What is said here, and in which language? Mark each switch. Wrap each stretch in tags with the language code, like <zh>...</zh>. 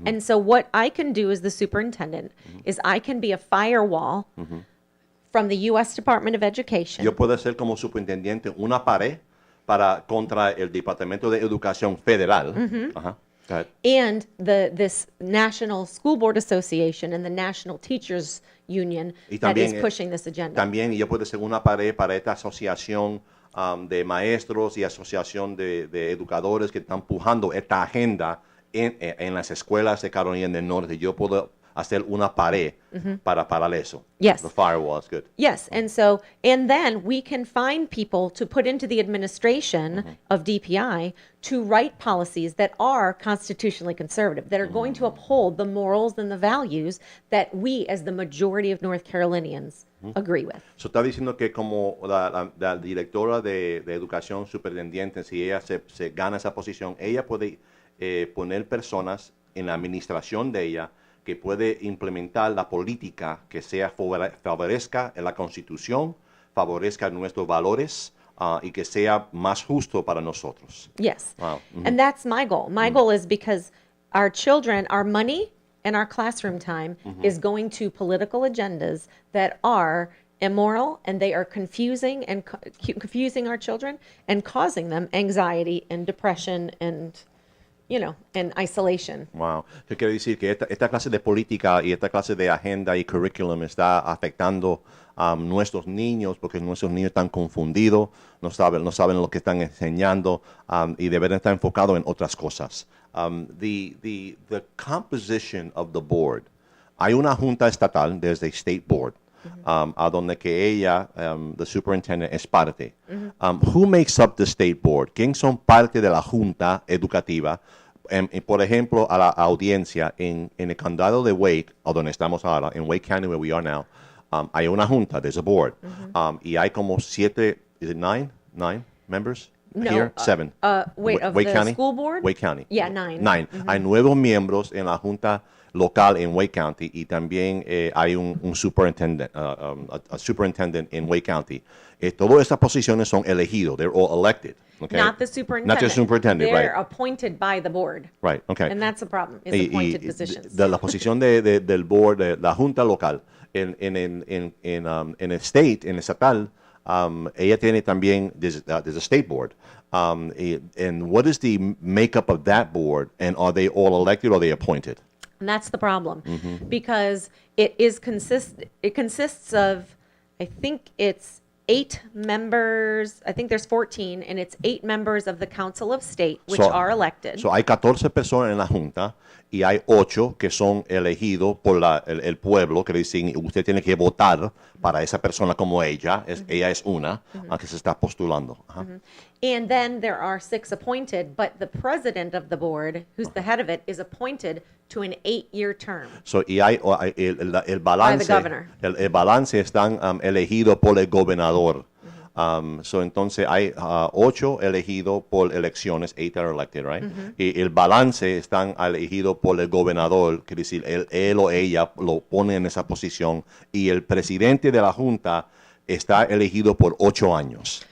<en>And so what I can do as the superintendent is I can be a firewall from the U.S. Department of Education.</en> <es>Yo puedo ser como superintendente una pared contra el Departamento de Educación Federal.</es> <en>Go ahead. And this National School Board Association and the National Teachers Union that is pushing this agenda.</en> <es>También yo puedo ser una pared para esta asociación de maestros y asociación de educadores que están empujando esta agenda en las escuelas de Carolina del Norte. Yo puedo hacer una pared para eso.</es> <en>Yes. The firewall is good. Yes, and then we can find people to put into the administration of DPI to write policies that are constitutionally conservative, that are going to uphold the morals and the values that we, as the majority of North Carolinians, agree with.</en> <es>So está diciendo que como la directora de educación superintendente, si ella se gana esa posición, ella puede poner personas en la administración de ella que puede implementar la política que sea favorezca la Constitución, favorezca nuestros valores y que sea más justo para nosotros.</es> <en>Yes. Wow. And that's my goal. My goal is because our children, our money and our classroom time is going to political agendas that are immoral, and they are confusing our children and causing them anxiety and depression and and isolation. Wow.</en> <es>Yo quiero decir que esta clase de política y esta clase de agenda y curriculum está afectando a nuestros niños porque nuestros niños están confundidos, no saben lo que están enseñando y deberían estar enfocados en otras cosas.</es> <en>The composition of the board.</en> <es>Hay una junta estatal desde State Board. A donde que ella, the superintendent, es parte.</es> <en>Who makes up the state board?</en> <es>¿Quién son parte de la junta educativa? Por ejemplo, a la audiencia en el condado de Wake, o donde estamos ahora, en Wake County,</es> <en>where we are now,</en> <es>hay una junta,</es> <en>there's a board.</en> <es>Y hay como</es> <en>7, is it 9 members? No, Here, 7. Wait, of Wake the County? school board? Wake County. Yeah, 9. 9.</en> <es>Hay 9 miembros en la junta local en Wake County y también hay un superintendent,</es> <en>a superintendent</en> <es>en Wake County. Todas estas posiciones son elegidos.</es> <en>They're all elected. Okay? Not the superintendent. Not just superintendent, They're right. appointed by the board. Right, okay. And that's the problem, is appointed positions.</en> <es>La posición del board, de la junta local, en el state, en el estatal, ella tiene también,</es> <en>there's a state board. And what is the makeup of that board? And are they all elected or are they appointed? And that's the problem, because it consists of, I think it's 8 members, I think there's 14, and it's 8 members of the Council of State, which So- are elected.</en> <es>So hay 14 personas en la Junta y hay 8 que son elegidos por el pueblo, que dicen usted tiene que votar para esa persona como ella. Ella es una que se está postulando. Ajá.</es> <en>And then there are 6 appointed, but the president of the board, who's the head of it, is appointed to an 8-year term.</en> <es>So, y hay el balance.</es> <en>governor.</en> <es>El balance están elegidos por el gobernador. So entonces hay 8 elegidos por elecciones,</es> <en>8 are elected, right?</en> <es>Y el balance están elegidos por el gobernador, que decir, él o ella lo pone en esa posición, y el presidente de la Junta está elegido por 8 años.</es>